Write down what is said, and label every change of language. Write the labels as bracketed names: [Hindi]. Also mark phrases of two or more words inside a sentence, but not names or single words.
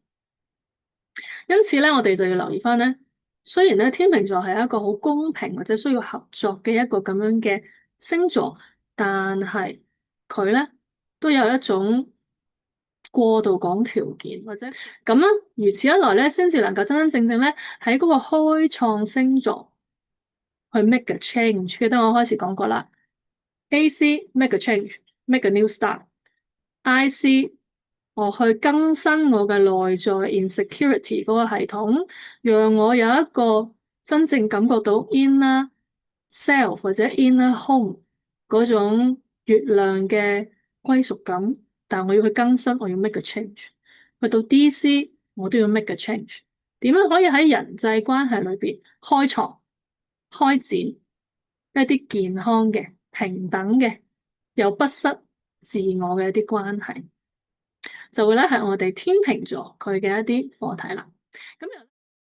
[Cantonese] 因此咧，我哋就要留意翻咧，雖然咧天秤座係一個好公平或者需要合作嘅一個咁樣嘅星座，但係佢咧都有一種過度講條件或者咁啦，如此一來咧，先至能夠真真正正咧喺嗰個開創星座去 [English] make a change。 [Cantonese] 記得我開始講過啦 ， [English] AC make a change，make a new start。 [Cantonese] IC 我去更新我嘅內在 insecurity 嗰個系統，讓我有一個真正感覺到 [English] inner self [Cantonese] 或者 [English] inner home [Cantonese] 嗰種月亮嘅歸屬感。但我要去更新，我要 [English] make a change。 [Cantonese] 去到 DC 我都要 [English] make a change。 [Cantonese] 點樣可以喺人際關係裏邊開創、開展一啲健康嘅、平等嘅又不失自我嘅一啲關係？就會咧係我哋天秤座佢嘅一啲課題啦。咁